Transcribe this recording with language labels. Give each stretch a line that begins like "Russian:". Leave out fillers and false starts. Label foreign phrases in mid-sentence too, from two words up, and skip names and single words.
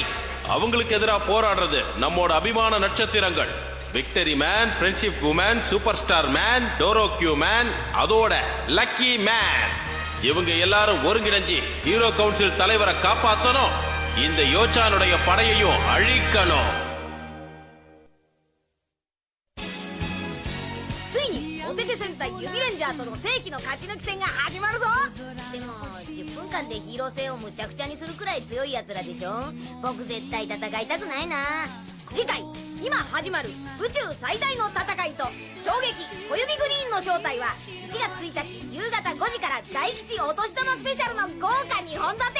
Tamil: அவங்களுக்கு எதிராக போராடுறது நம்மோட அபிமான நட்சத்திரங்கள். விக்டரி மேன், ஃப்ரெண்ட்ஷிப் உமன், சூப்பர் ஸ்டார் மேன், டோரோக்யூ மேன், அதோட லக்கி மேன். இவங்க எல்லாரும் ஒருங்கிணைஞ்சு
English: hero council
Tamil: தலைவரை காப்பாற்றணும், இந்த யோச்சானுடைய படையையும் அழிக்கணும்.
Japanese: お手手戦隊ユビレンジャーとの世紀の勝ち抜き戦が始まるぞ。でも10分間でヒーロー性をむちゃくちゃにするくらい強い奴らでしょ。僕絶対戦いたくないな。次回今始まる宇宙最大の戦いと衝撃小指グリーンの正体は1月1日夕方5時から大吉お年玉スペシャルの豪華2本立て。